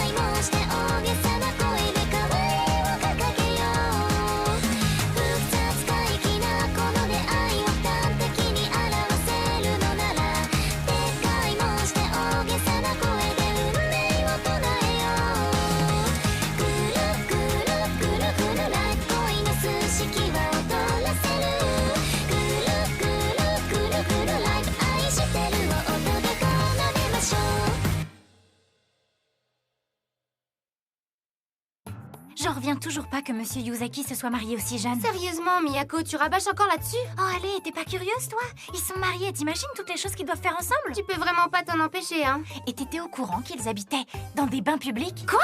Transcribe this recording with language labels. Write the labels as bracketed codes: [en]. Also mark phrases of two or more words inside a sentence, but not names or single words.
[ja] いもして大げさな声で可愛いを掲げよう複雑怪奇なこの出会いを端的に表せるのならでかいもして大げさな声で運命を唱えようくるくるくるくるライフ恋の数式は踊らせるくるくるくるくるライフ愛してるを音で奏でましょう [fr] J'en reviens toujours pas que Monsieur Yuzaki se soit marié aussi jeune. Sérieusement, Miyako, tu rabâches encore là-dessus? Oh allez, t'es pas curieuse toi? Ils sont mariés, t'imagines toutes les choses qu'ils doivent faire ensemble? Tu peux vraiment pas t'en empêcher, hein? Et t'étais au courant qu'ils habitaient dans des bains publics?